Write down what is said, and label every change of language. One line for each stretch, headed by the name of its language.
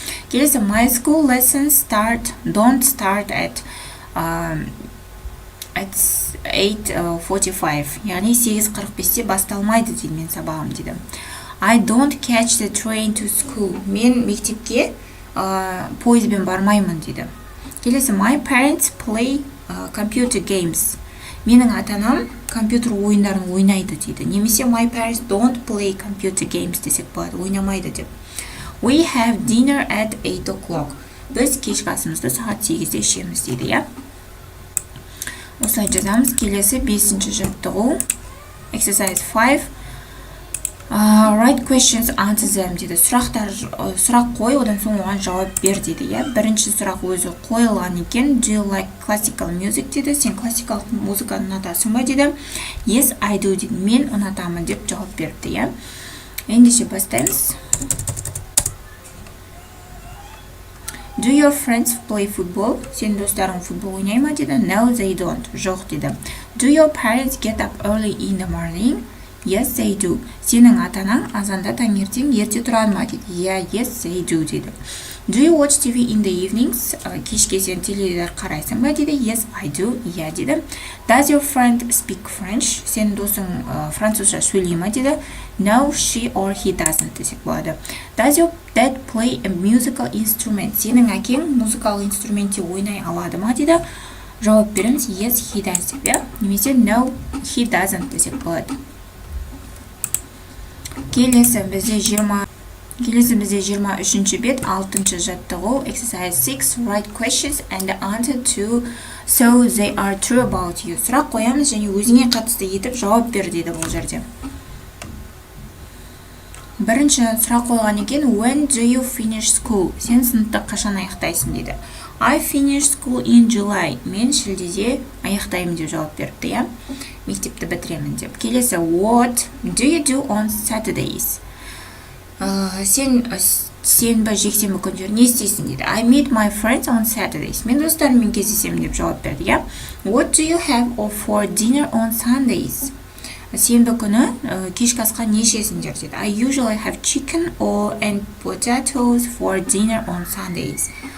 Kazakh: Келесі,
English: my school lessons don't start at 8:45.
Kazakh: Яғни 8:45-те басталмайды дейді мен сабағым дейді.
English: I don't catch the train to school.
Kazakh: Мен мектепке пойызбен бармаймын дейді. Келесі,
English: my parents play computer games.
Kazakh: Менің ата-анам компьютер ойындарын ойнайды дейді. Немесе
English: my parents don't play computer games
Kazakh: десек болады, ойнамайды деп.
English: We have dinner at 8 o'clock.
Kazakh: Біз кешкі асымызды сағат 8-де ішеміз дейді. Осылай жазамыз. Келесі 5-ші жаттығу exercise 5.
English: Write questions, answer them
Kazakh: дейді. Сұрақ қой, одан соң оған жауап бер дейді. Бірінші сұрақ өзі қойылған екен.
English: Do you like classical music
Kazakh: дейді. Сен классикалық музыканы ұнатасың ба дейді.
English: Yes, I do
Kazakh: дейді. Мен ұнатамын деп жауап берді. Ендеше бастаймыз.
English: Do your friends play football?
Kazakh: Сен достарың футбол ойнай ма дейді.
English: No, they don't.
Kazakh: Жоқ дейді.
English: Do your parents get up early in the morning? Yes, they do.
Kazakh: Сенің ата-анаң азанда таңертең ерте тұрады ма дейді.
English: Yeah, yes, they do
Kazakh: дейді.
English: Do you watch TV in the evenings?
Kazakh: Кешке сен теледидар қарайсың ба дейді.
English: Yes, I do. Yeah
Kazakh: дейді.
English: Does your friend speak French?
Kazakh: Сен досың французша сөйлей ма дейді.
English: No, she or he doesn't
Kazakh: десек болады.
English: Does your dad play a musical instrument?
Kazakh: Сенің әкең музыкалық инструментте ойнай алады ма дейді. Жауап береміз.
English: Yes, he does
Kazakh: деп. Немесе
English: no, he doesn't
Kazakh: десек болады. Келесі бізде 23-ші бет 6-шы жаттығу
English: exercise 6 write questions and answer to so they are true about you.
Kazakh: Сұрақ қоямыз және өзіңе қатысты етіп жауап бер дейді бұл жерде. Бірінші сұрақ қойған екен
English: when do you finish school?
Kazakh: Сен сыныпты қашан аяқтайсың дейді.
English: I finish school in July.
Kazakh: Мен шілдеде аяқтаймын деп жауап беріпті, иә? Мектепті бітіремін деп. Келесі
English: what do you do on Saturdays?
Kazakh: Сен сенбі жексенбі күндері не істейсің дейді.
English: I meet my friends on Saturdays.
Kazakh: Мен достарыммен кездесемін деп жауап берді, иә?
English: What do you have for dinner on Sundays?
Kazakh: Сенбі күні кешкі асқа не ішесіңдер дейді.
English: I usually have chicken and potatoes for dinner on Sundays.